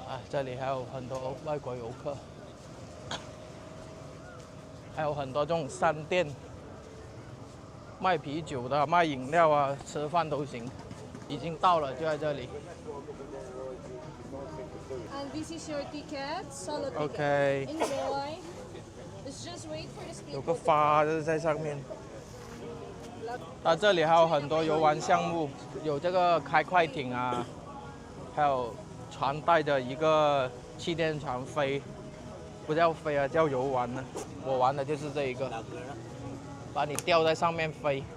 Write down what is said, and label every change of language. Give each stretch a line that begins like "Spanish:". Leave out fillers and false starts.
Chinese: 这里还有很多外国游客。还有很多这种商店，卖啤酒的、卖饮料啊，吃饭都行。已经到了，就在这里。
English: And this is your ticket, solo ticket. Okay. Enjoy. Let's just wait for the speed.
Chinese: 有个花就是在上面。这里还有很多游玩项目，有这个开快艇啊，还有船带着一个气垫船飞。不叫飞啊，叫游玩呢。我玩的就是这一个，把你吊在上面飞。